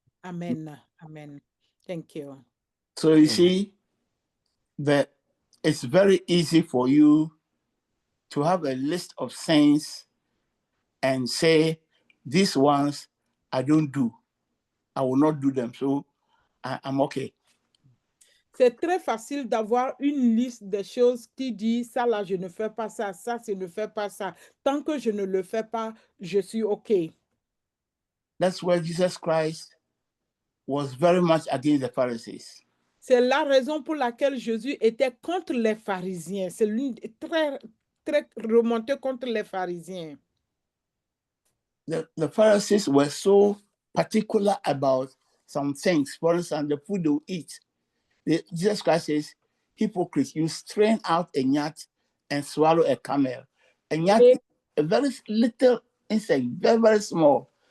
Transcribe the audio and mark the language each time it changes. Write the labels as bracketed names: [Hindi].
[English] Amen. Amen. Thank you. So you see that it's very easy for you to have a list of sins and say, these ones I don't do. I will not do them. So I'm okay. [French] C'est très facile d'avoir une liste de choses qui dit ça là, je ne fais pas ça, ça, je ne fais pas ça. Tant que je ne le fais pas, je suis OK. [English] That's where Jesus Christ was very much against the Pharisees. [French] C'est la raison pour laquelle Jésus était contre les pharisiens. C'est lui très, très remonté contre les pharisiens. [English] The Pharisees were so particular about some things. For instance, the food they eat. Jesus Christ says, hypocrites, you strain out a gnat and swallow a camel. A gnat is a very little insect, very, very small.